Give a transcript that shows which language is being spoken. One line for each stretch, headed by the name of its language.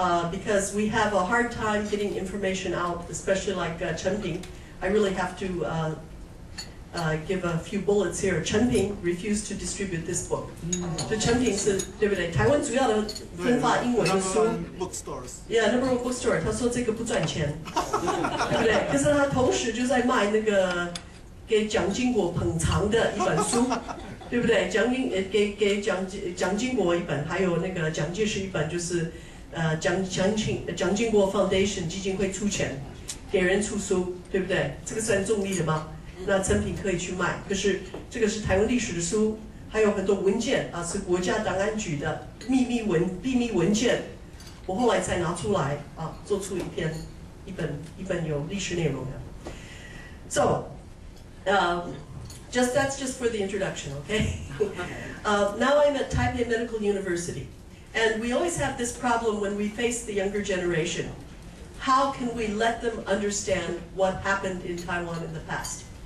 English: because we have a hard time getting information out, especially like Chen Ping. I really have to give a few bullets here. Chen Ping refused to distribute this book.
Chinese: 就Chen Ping是对不对？台湾主要的分发英文的书 ，
English: Yeah, number one bookstore。
Chinese: 他说这个不赚钱，对不对？可是他同时就在卖那个给蒋经国捧场的一本书，对不对？给蒋经国一本，还有那个蒋介石一本，就是蒋经国 Foundation 基金会出钱给人出书，对不对？这个算重力的吗？那成品可以去卖。可是这个是台湾历史的书，还有很多文件啊，是国家档案局的秘密文件，我后来才拿出来啊，做出一本有历史内容的。
English: So, that's just for the introduction, okay? Now I'm at Taipei Medical University, and we always have this problem when we face the younger generation. How can we let them understand what happened in Taiwan in the past?